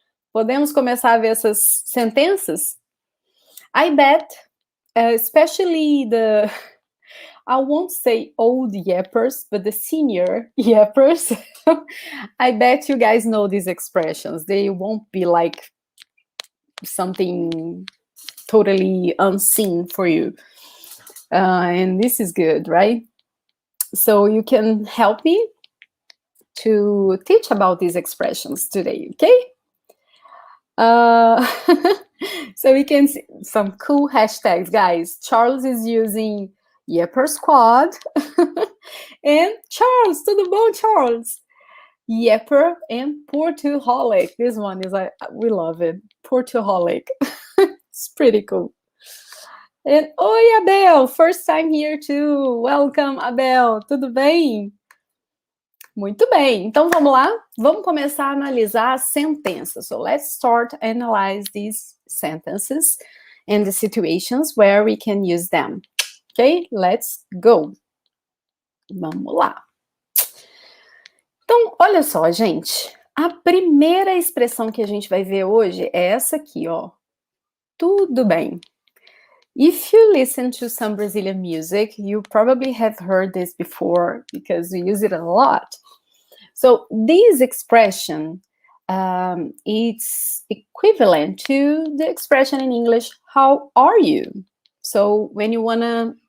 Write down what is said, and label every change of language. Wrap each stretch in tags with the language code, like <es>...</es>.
<pt>Podemos começar a ver essas sentenças?</pt> <en>I bet, especially the, I won't say old yappers, but the senior yappers, I bet you guys know these expressions. They won't be like something totally unseen for you. And this is good, right? So you can help me to teach about these expressions today, okay? So we can see some cool hashtags, guys. Charles is using Yapper Squad. And Charles,</en> <pt>tudo bom,</pt> <en>Charles? Yapper and Portuholic. This one is, we love it. Portuholic. It's pretty cool. And oi, Abel, first time here too.</en> <pt>Welcome, Abel. Tudo bem? Muito bem. Então vamos lá. Vamos começar a analisar as sentenças.</pt> <en>So let's start analyze these sentences and the situations where we can use them. Okay? Let's go.</en> <pt>Vamos lá. Então, olha só, gente. A primeira expressão que a gente vai ver hoje é essa aqui, ó. Tudo bem.</pt> <en>If you listen to some Brazilian music, you probably have heard this before because we use it a lot. So this expression, it's equivalent to the expression in English, how are you? So when you want to</en>